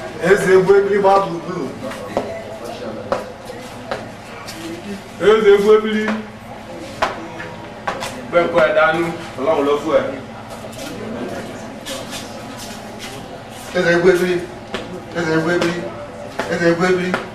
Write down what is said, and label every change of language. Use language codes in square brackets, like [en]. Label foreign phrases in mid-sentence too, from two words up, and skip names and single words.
[ig] Eze egwu ebili gba gburugburu. Eze egwu ebili. [yo] Bẹ́ẹ̀ kọ́ ẹ̀ dánú, Ọlọ́run ló fún ẹ. [ig] Eze egwu ebili. Eze egwu ebili. Eze egwu ebili.